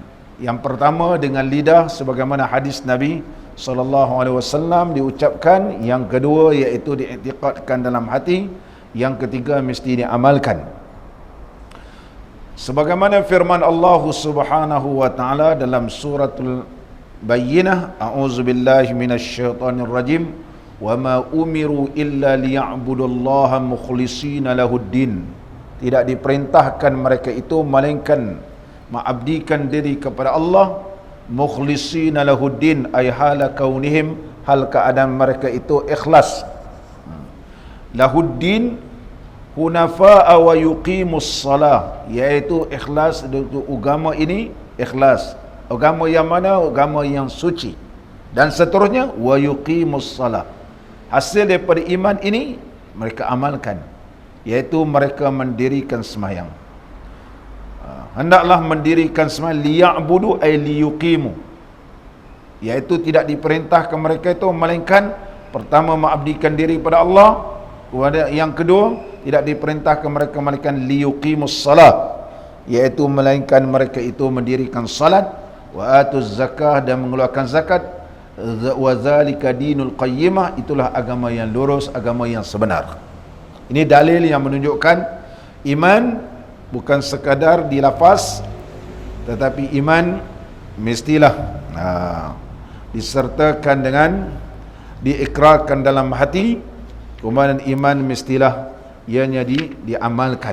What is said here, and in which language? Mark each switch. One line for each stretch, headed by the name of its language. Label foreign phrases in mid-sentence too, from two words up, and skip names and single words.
Malay: Yang pertama dengan lidah, sebagaimana hadis Nabi SAW diucapkan. Yang kedua iaitu diiktikadkan dalam hati. Yang ketiga mesti diamalkan. Sebagaimana firman Allah
Arabic: سبحانه وتعالى
Malay: dalam suratul bayyinah.
Arabic: أعوذ بالله من الشيطان الرجيم. وما أمروا إلا ليعبدوا الله مخلصين له الدين.
Malay: Tidak diperintahkan mereka itu melainkan mengabdikan diri kepada Allah,
Arabic: مخلصين له الدين أي حال كونهم,
Malay: hal keadaan mereka itu ikhlas.
Arabic: له الدين حنفاء ويقيموا الصلاة,
Malay: iaitu ikhlas untuk agama ini, ikhlas. Agama yang mana? Agama yang suci. Dan seterusnya,
Arabic: ويقيموا الصلاة.
Malay: Hasil daripada iman ini mereka amalkan, iaitu mereka mendirikan sembahyang. Hendaklah mendirikan sembahyang,
Arabic: ليعبدوا أي ليقيموا,
Malay: iaitu tidak diperintahkan mereka itu melainkan pertama mengabdikan diri pada Allah, yang kedua tidak diperintahkan mereka melainkan
Arabic: ليقيموا الصلاة,
Malay: iaitu melainkan mereka itu mendirikan salat,
Arabic: ويؤتوا الزكاة,
Malay: dan mengeluarkan zakat,
Arabic: وذلك دين القيمة,
Malay: itulah agama yang lurus, agama yang sebenar. Ini dalil yang menunjukkan iman bukan sekadar di lafaz, tetapi iman mestilah disertakan dengan diikrarkan dalam hati, kemudian iman mestilah ianya diamalkan.